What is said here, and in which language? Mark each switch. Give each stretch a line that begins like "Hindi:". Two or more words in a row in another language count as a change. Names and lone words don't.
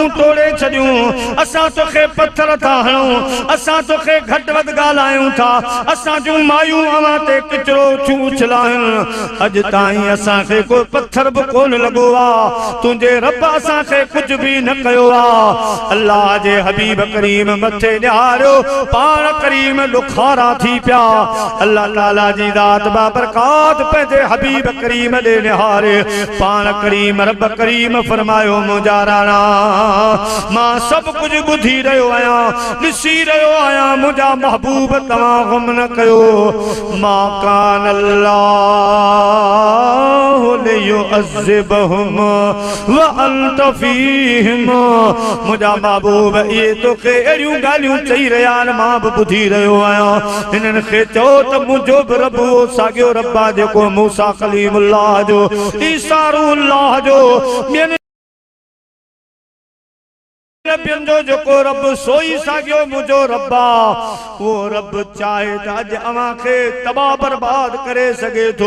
Sindhi: तोड़े छॾियूं असां तोखे पत्थर था हणूं असां तोखे घटि वधि ॻाल्हायूं था असां जूं मायूं अवां ते किचरो थियूं उछलायूं अॼु ताईं असांखे को पत्थर बि कोन लॻो आहे तुंहिंजे रब असांखे कुझु भी न कयो अल्लाह जे हबीब करीम मथे ॾियारियो पाण करीम दुखारा थी पिया अल्लाह ताला जी ज़ात बाबरकात पंहिंजे हबीब करीम ॾे निहारे पाण करीम रब करीम फरमायो मुंहिंजा राणा मां सभु कुझु ॿुधी रहियो आहियां ॾिसी रहियो आहियां मुंहिंजा महबूब तव्हां ग़म न कयो
Arabic: ما كان الله ليعذبهم وأنت فيهم
Sindhi: मुझा महबूब ये तोखे अहिड़ियूं ॻाल्हियूं चई रहिया आहिनि मां बि ॿुधी रहियो आहियां हिननि खे चओ त मुंहिंजो बि रब साॻियो रब आहे जेको मूसा कलीमुल्लाह जो ईसा रूहुल्लाह जो जो जेको रब सोई साॻियो मुंहिंजो रब आहे वो रब चाहे त अॼु अवां खे तबाह बर्बाद करे सघे थो